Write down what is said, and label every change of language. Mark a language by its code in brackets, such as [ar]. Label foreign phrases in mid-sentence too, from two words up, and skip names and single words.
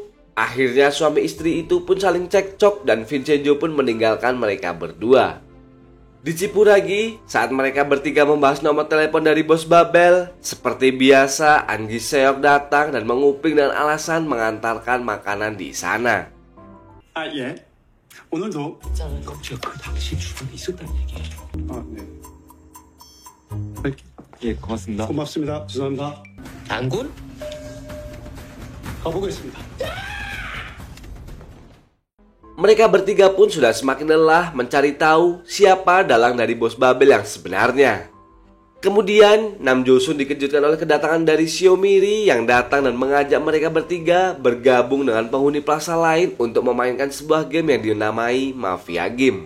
[id] Akhirnya suami istri itu pun saling cekcok dan Vincenzo pun meninggalkan mereka berdua. Di Jipuragi, saat mereka bertiga membahas nomor telepon dari bos Babel, seperti biasa An Gi-seok datang dan menguping dengan alasan mengantarkan makanan di sana. [ko] 아 예. 오늘도 제가 그 당시 주변에 있었다는 얘기예요. 아 네. 예, 고맙습니다. 고맙습니다. 죄송합니다. 장군? 가보겠습니다. [id] Mereka bertiga pun sudah semakin lelah mencari tahu siapa dalang dari bos Babel yang sebenarnya. Kemudian, Nam Jo-sun dikejutkan oleh kedatangan dari Seo Mi-ri yang datang dan mengajak mereka bertiga bergabung dengan penghuni plaza lain untuk memainkan sebuah game yang dinamai Mafia Game.